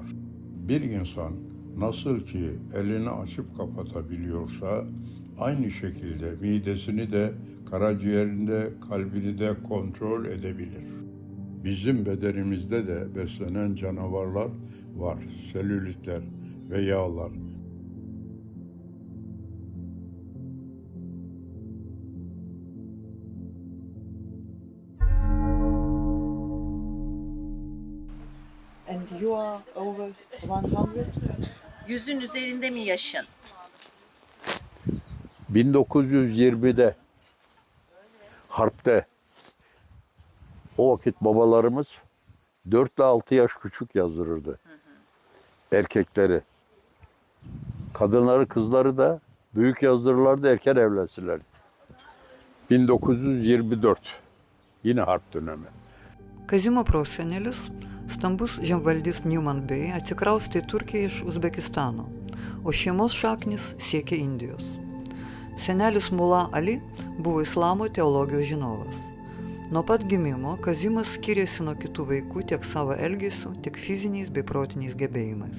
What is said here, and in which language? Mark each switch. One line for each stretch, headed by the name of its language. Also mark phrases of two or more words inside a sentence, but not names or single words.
Turkish: Bir insan nasıl ki elini açıp kapatabiliyorsa aynı şekilde midesini de, karaciğerini de, kalbini de kontrol edebilir. Bizim bedenimizde de beslenen canavarlar var, selülitler ve yağlar.
English: And you are over 100?
Turkish: Yüzün üzerinde mi yaşın? 1920'de harpte o vakit babalarımız 4 ile 6 yaş küçük yazdırırdı. Erkekleri. Kadınları, kızları da büyük yazdırırlardı, erken evlensinler. 1924. Yine harp dönemi.
Lithuanian: Kazimo prosenelis, stambus žemvaldys Newman Bey, atsikraustė į Turkiją iš Uzbekistano, o šeimos šaknis siekia Indijos. Senelis Mula Ali buvo islamo teologijos žinovas. Nuo pat gimimo Kazimas skiriasi nuo kitų vaikų tiek savo elgesiu, tiek fiziniais bei protiniais gebėjimais.